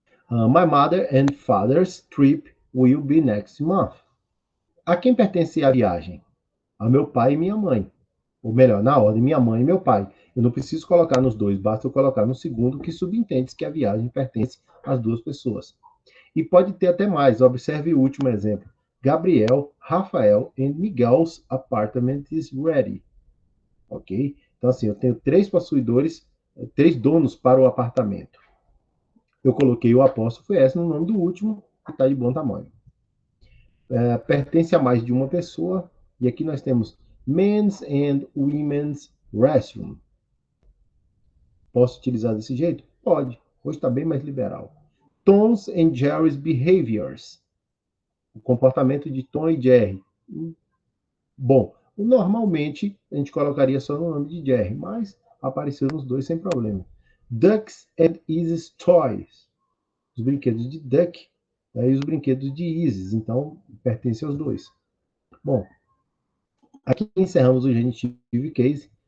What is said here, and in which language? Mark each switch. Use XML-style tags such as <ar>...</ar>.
<en>My mother and father's trip will be next month.</en> <pt>A quem pertence a viagem? A meu pai e minha mãe. Ou melhor, na ordem, minha mãe e meu pai. Eu não preciso colocar nos dois, basta eu colocar no segundo, que subentende que a viagem pertence às duas pessoas. E pode ter até mais. Observe o último exemplo.</pt> <en>Gabriel, Rafael and Miguel's apartment is ready.</en> <pt>Ok? Então, assim, eu tenho três possuidores, três donos para o apartamento. Eu coloquei o apóstrofo S no nome do último, que está de bom tamanho. Pertence a mais de uma pessoa. E aqui nós temos</pt> <en>men's and women's restroom.</en> <pt>Posso utilizar desse jeito? Pode. Hoje está bem mais liberal.</pt> <en>Tom's and Jerry's behaviors.</en> <pt>O comportamento de Tom e Jerry. Bom, normalmente a gente colocaria só no nome de Jerry, mas apareceu nos dois sem problema.</pt> <en>Ducks and Isis Toys.</en> <pt>Os brinquedos de Duck e os brinquedos de Isis. Então, pertencem aos dois. Bom, aqui encerramos o Genitive Case.</pt>